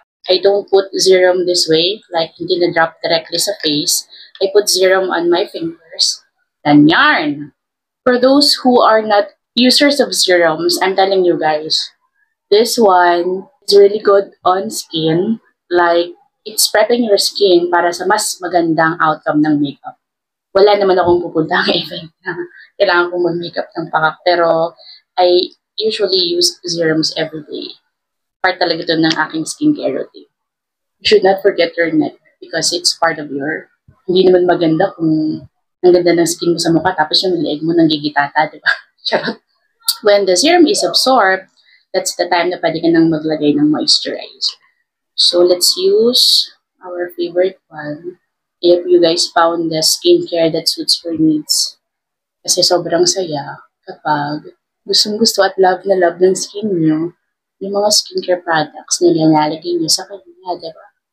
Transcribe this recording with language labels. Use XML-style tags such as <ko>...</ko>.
<en>I don't put serum this way, like</en> <tl>hindi na-drop directly sa face.</tl> <en>I put serum on my fingers. Then yarn! For those who are not users of serums, I'm telling you guys, this one is really good on skin. Like, it's prepping your skin</en> <tl>para sa mas magandang outcome ng makeup. Wala naman akong pupuntang event na kailangan kong mag-makeup ng pakak.</tl> <en>Pero, I usually use serums every day.</en> <tl>Part talaga ito ng aking skincare routine.</tl> <en>You should not forget your neck because it's part of your...</en> <tl>Hindi naman maganda kung ang ganda ng skin mo sa mukha tapos yung leeg mo nanggigitata, di ba?</tl> <en>Charot. When the serum is absorbed, that's the time</en> <tl>na pwede ka nang maglagay ng moisturizer.</tl> <en>So, let's use our favorite one. If you guys found the skincare that suits your needs.</en> <tl>Kasi sobrang saya kapag gustong-gusto at love na love ng skin nyo yung mga skincare products na nilalagay nyo sa kanya, diba?</tl>